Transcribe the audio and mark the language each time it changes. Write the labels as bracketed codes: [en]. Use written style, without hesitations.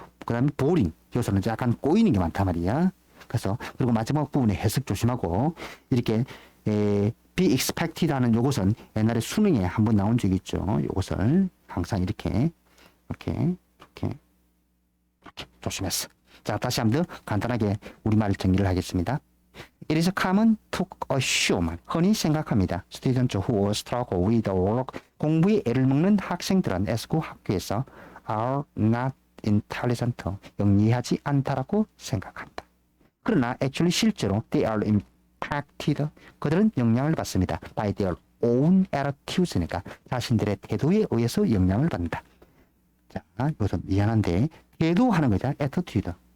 [ko] 그 다음에 boring, 여기서는 약간 꼬이는 게 많단 말이야. 그래서 그리고 마지막 부분에 해석 조심하고, 이렇게 [en] be expected [ko] 하는 요것은 옛날에 수능에 한번 나온 적이 있죠. 요것을 항상 이렇게 조심했어. 자, 다시 한번 더 간단하게 우리말 정리를 하겠습니다. [en] It is common to assume. [ko] 흔히 생각합니다. [en] Students who struggle with work. [ko] 공부에 애를 먹는 학생들은 애쓰고 학교에서 [en] are not intelligent. [ko] 영리하지 않다라고 생각한다. 그러나 [en] actually [ko] 실제로 [en] they are impacted. [ko] 그들은 영향을 받습니다. [en] by their own attitudes니까 [ko] 자신들의 태도에 의해서 영향을 받는다. 자, 이것은 미안한데 태도 하는 거죠. attitude.